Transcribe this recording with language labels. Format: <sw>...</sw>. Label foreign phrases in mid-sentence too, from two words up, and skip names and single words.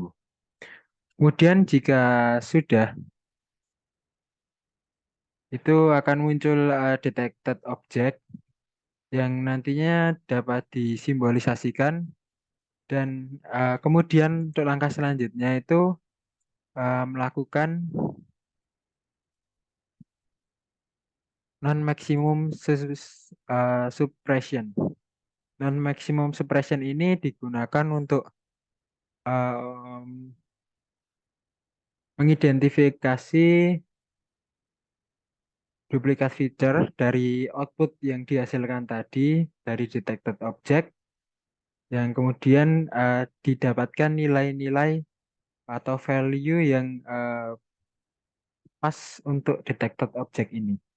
<id>Kemudian jika sudah, itu akan muncul</id> <en>detected object</en> <id>yang nantinya dapat disimbolisasikan. Dan kemudian untuk langkah selanjutnya itu melakukan</id> <en>non-maximum suppression. Non-maximum suppression</en> <id>ini digunakan untuk em, mengidentifikasi duplikat feature dari output yang dihasilkan tadi dari</id> <en>detected object,</en> <id>yang kemudian didapatkan nilai-nilai atau value yang pas untuk detected object ini.</id>